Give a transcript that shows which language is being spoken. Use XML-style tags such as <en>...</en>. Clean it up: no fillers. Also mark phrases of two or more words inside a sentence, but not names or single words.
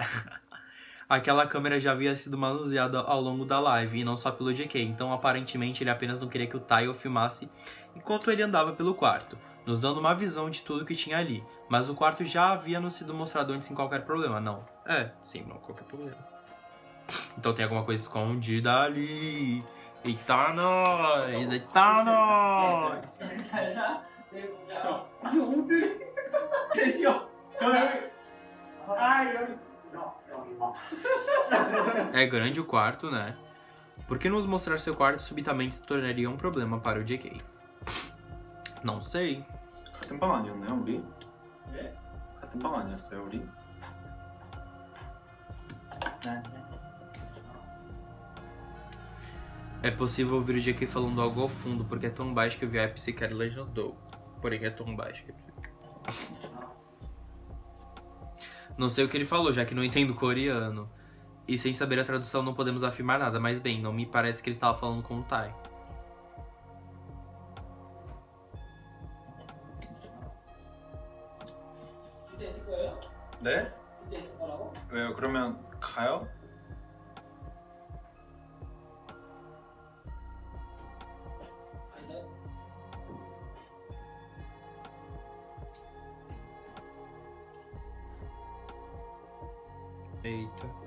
<pt>Aquela câmera já havia sido manuseada ao longo da live, e não só pelo JK, então aparentemente ele apenas não queria que o Tai o filmasse enquanto ele andava pelo quarto, nos dando uma visão de tudo que tinha ali. Mas o quarto já havia nos sido mostrado antes sem qualquer problema, não? Sim, não qualquer problema. Então tem alguma coisa escondida ali. Eita nós! Eita nós!</pt> <ko>잘 자. 네, 야. 오늘 대시요.</ko> <pt>É grande o quarto, né? Por que nos mostrar seu quarto subitamente se tornaria um problema para o JK? Não sei.</pt> <ko>같은 방 아니었나요, 우리? 네? 같은 방 아니었어요, 우리?</ko> <pt>É possível ouvir o JK falando algo ao fundo, porque é tão baixo que o VIP sequer legendou. Porém, é tão baixo que... Não sei o que ele falou, já que não entendo coreano. E sem saber a tradução não podemos afirmar nada, mas bem, não me parece que ele estava falando com o Tai.</pt> <ko>진짜 있을 거예요? 네? 진짜 있을 거라고? 왜요? 그러면 가요? 아닌데?</ko> <pt>Eita.</pt>